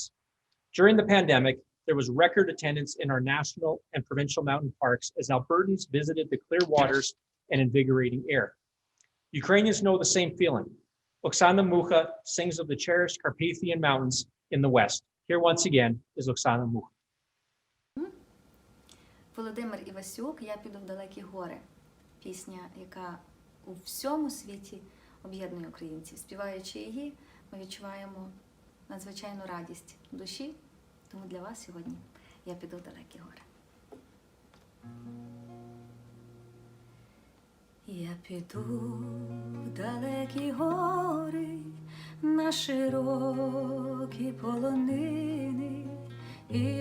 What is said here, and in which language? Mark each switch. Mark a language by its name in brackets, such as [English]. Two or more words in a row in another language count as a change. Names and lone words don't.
[English] During the pandemic, there was record attendance in our national and provincial mountain parks as Albertans visited the clear waters and invigorating air. Ukrainians know the same feeling. Oksana Mukha sings of the cherished Carpathian Mountains in the West. Here once again is Oksana Mukha. [Ukrainian] Володимир Івасюк, «Я піду в далекі гори». Пісня, яка у всьому світі об'єднує українців. Співаючи її, ми відчуваємо надзвичайну радість в душі. Тому для вас сьогодні «Я піду в далекі гори». Я піду в далекі гори, на широкі полонини, і